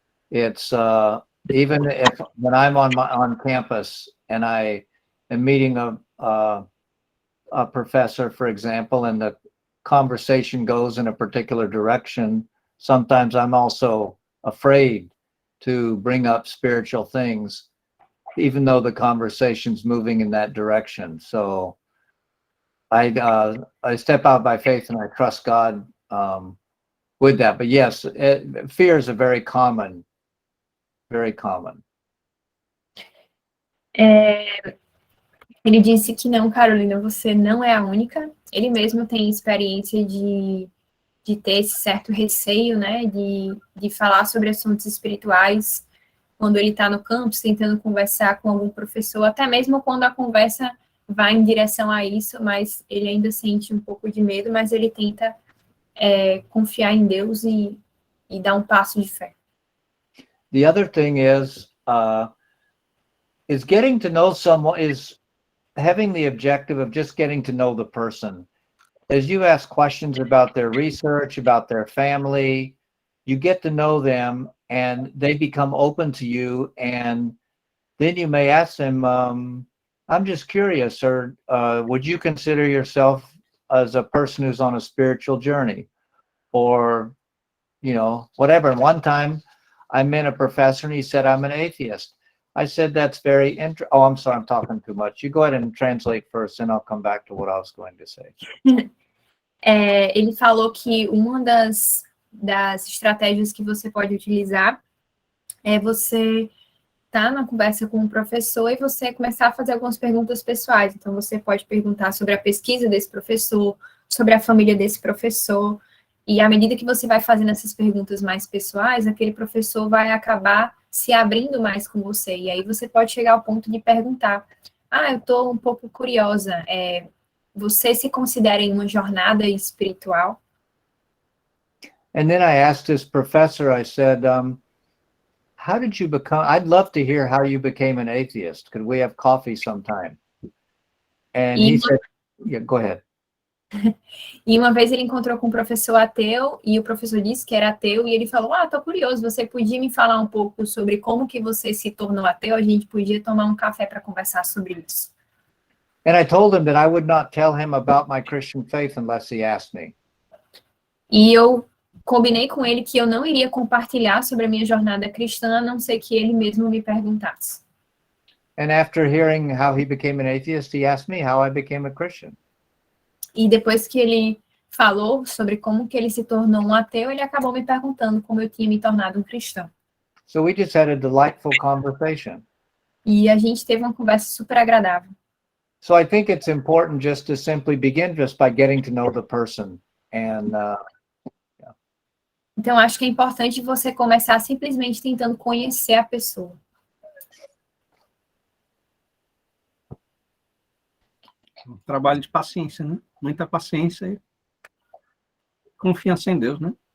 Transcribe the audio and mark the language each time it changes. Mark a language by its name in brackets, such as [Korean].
[English] It's even when I'm on campus and I am meeting a professor, for example, and the conversation goes in a particular direction, sometimes I'm also afraid to bring up spiritual things, even though the conversation's moving in that direction. So I step out by faith and I trust God with that. But yes, fears are very common. Very common. [Portuguese] Ele disse que não, Carolina, você não é a única. Ele mesmo tem experiência de ter esse certo receio, né, de falar sobre assuntos espirituais quando ele está no campus, tentando conversar com algum professor, até mesmo quando a conversa vai em direção a isso, mas ele ainda sente um pouco de medo, mas ele tenta confiar em Deus e dar um passo de fé. [English] The other thing is getting to know someone, is having the objective of just getting to know the person. As you ask questions about their research, about their family, you get to know them and they become open to you, and then you may ask them, I'm just curious, or would you consider yourself as a person who's on a spiritual journey? Or, whatever. And one time I met a professor and he said, I'm an atheist. I said, that's very interesting. Oh, I'm sorry, I'm talking too much. You go ahead and translate first, and I'll come back to what I was going to say. [Portuguese] Ele falou que uma das estratégias que você pode utilizar é você estar na conversa com um professor e você começar a fazer algumas perguntas pessoais. Então, você pode perguntar sobre a pesquisa desse professor, sobre a família desse professor, e à medida que você vai fazendo essas perguntas mais pessoais, aquele professor vai acabar se abrindo mais com você, e aí você pode chegar ao ponto de perguntar, eu estou um pouco curiosa, você se considera em uma jornada espiritual? [English] And then I asked this professor, I said, how did you become, I'd love to hear how you became an atheist. Could we have coffee sometime? And he said, yeah, go ahead. [Portuguese] E uma vez ele encontrou com um professor ateu, e o professor disse que era ateu, e ele falou, tô curioso, você podia me falar um pouco sobre como que você se tornou ateu? A gente podia tomar um café para conversar sobre isso. [English] And I told him that I would not tell him about my Christian faith unless he asked me. [Portuguese] E eu combinei com ele que eu não iria compartilhar sobre a minha jornada cristã, a não ser que ele mesmo me perguntasse. [English] And after hearing how he became an atheist, he asked me how I became a Christian. [Portuguese] E depois que ele falou sobre como que ele se tornou um ateu, ele acabou me perguntando como eu tinha me tornado um cristão. [English] So we just had a delightful conversation. [Portuguese] E a gente teve uma conversa super agradável. [English] So I think it's important just to simply begin just by getting to know the person. And [Portuguese] Então, acho que é importante você começar simplesmente tentando conhecer a pessoa. Um trabalho de paciência, né? Muita paciência e confiança em Deus, né?